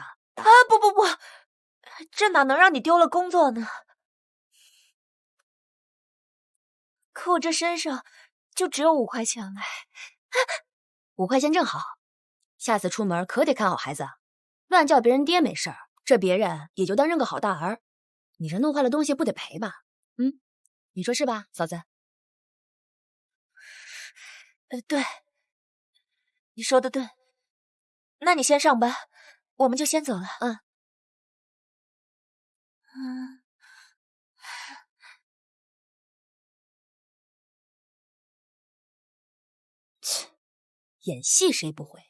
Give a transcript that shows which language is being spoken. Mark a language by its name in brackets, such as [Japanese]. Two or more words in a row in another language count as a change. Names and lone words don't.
[Chinese] 啊，不，這哪能讓你丟了工作呢？可我這身上就只有5塊錢了。 5塊錢正好，下次出門可得看好孩子，亂叫別人爹沒事兒，這別人也就當認個好大兒。你這弄壞了東西不得賠吧？你說是吧，嫂子？對，你說的對。那你先上班，我們就先走了。切，演戲誰不會？